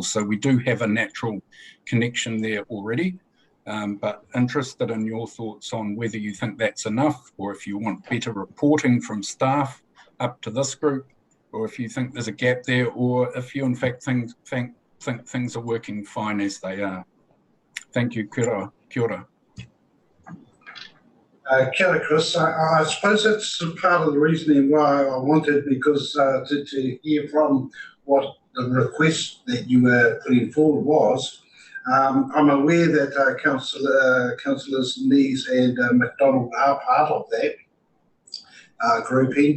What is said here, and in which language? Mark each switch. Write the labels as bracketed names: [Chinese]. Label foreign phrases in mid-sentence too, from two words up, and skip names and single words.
[English] So we do have a natural connection there already, but interested in your thoughts on whether you think that's enough, or if you want better reporting from staff up to this group, or if you think there's a gap there, or if you in fact think things are working fine as they are. Thank you. [Māori] Kia ora. Kia ora, Chris. [English] I suppose that's part of the reasoning why I wanted, because to hear from what the request that you were putting forward was. I'm aware that councillors Nees and MacDonald are part of that, grouping.